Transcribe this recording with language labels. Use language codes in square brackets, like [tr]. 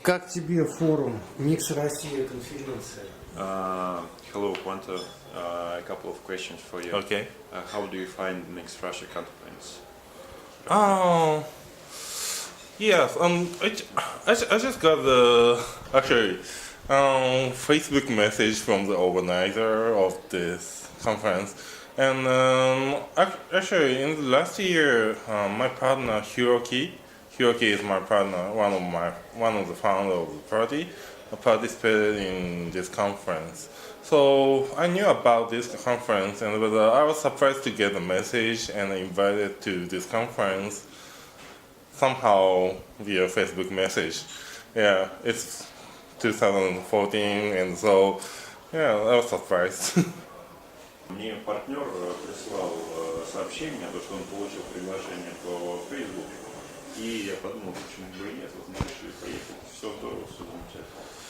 [ru] Как тебе форум «Микс Россия» конференция? [en] Hello, Quanta. A couple of questions for you. Okay. How do you find Mixed Russia conference? Yes. I just got the Facebook message from the organizer of this conference, and actually in the last year, my partner Hiroki is my partner, one of the founders of the party, participated in this conference. So I knew about this conference, and I was surprised to get a message and invited to this conference somehow via Facebook message. Yeah, it's 2014, and so yeah, I was surprised. [ru] Мне партнер прислал сообщение, то, что он получил приглашение по Facebook, и я подумал, почему бы и нет, вот мы решили поехать. Все здорово, все замечательно.